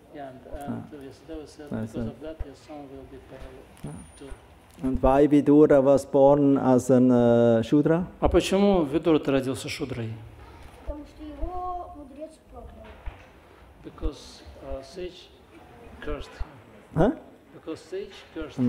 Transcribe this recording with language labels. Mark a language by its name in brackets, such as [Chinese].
[English] And Vyasadeva said because of that your son will be pale too. And why Vidura was born as a Shudra? [Russian] А почему Видура родился шудрой? Потому что его мудрец проклял. [English] Because sage cursed him. Huh? Because sage cursed him.